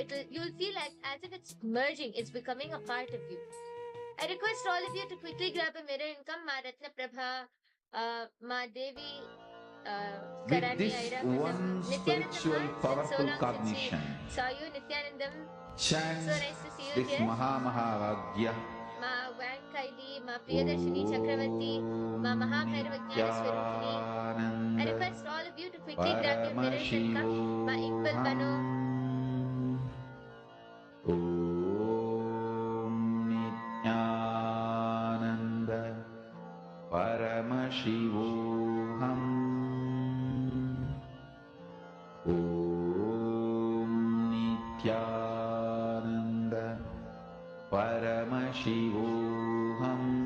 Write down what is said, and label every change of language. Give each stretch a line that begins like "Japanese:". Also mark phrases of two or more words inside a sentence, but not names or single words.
English: You will feel like as if it's merging, it's becoming a part of you. I request all of you to quickly grab a mirror and come, Ma Ratna Prabha, Ma Devi, With Karani this Airapatam, one Nithyananda Ma, spiritual it's been so powerful long since we cognition, saw you, Nithyanandam. So chant nice to see you this here. Maha Ma Vankaili, Ma Priyadarshini Chakravarti, Ma Mahabhairavajnana Swarupini. I request all of you to quickly grab your mirrors and come. Ma Iqbal Bano. Om Nithyananda Paramashivoham. Om Nithyananda Paramashivoham.